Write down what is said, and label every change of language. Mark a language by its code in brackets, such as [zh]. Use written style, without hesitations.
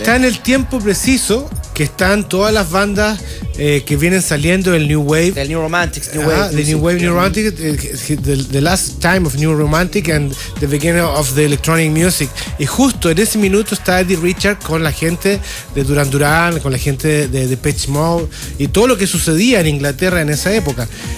[es] Está en el tiempo preciso que están todas las bandas que vienen saliendo del New Wave. Del New Romantics, New Wave. [en] The New Wave, New Romantic, the last time of New Romantic and the beginning of the electronic music. [es] Y justo en ese minuto está Eddie Richards con la gente de Duran Duran, con la gente de Depeche Mode y todo lo que sucedía en Inglaterra en esa época.